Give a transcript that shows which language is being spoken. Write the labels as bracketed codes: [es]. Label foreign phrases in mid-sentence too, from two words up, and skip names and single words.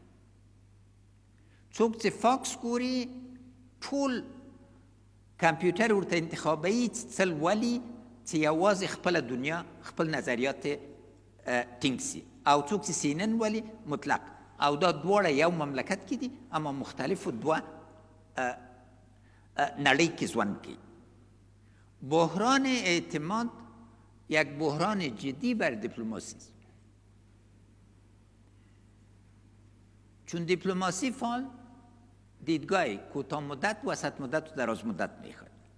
[ps] څوک چې فاکس ګوري ټول کمپیوټر ورته انتخابوي څه لولي چې یوازې خپله دنیا خپل نظریات ټینګ سي، او څوک چې سی ان ان ولي مطلق. او دا دواړه یو مملکت کې دي اما مختلفو دوه نړۍ کې ژوند کوي. [fa] بحران اعتماد یک بحران جدی بر دیپلماسی است، چون دیپلماسی فعال دیدگاه کوتاه مدت، وسط مدت و دراز مدت میخواد.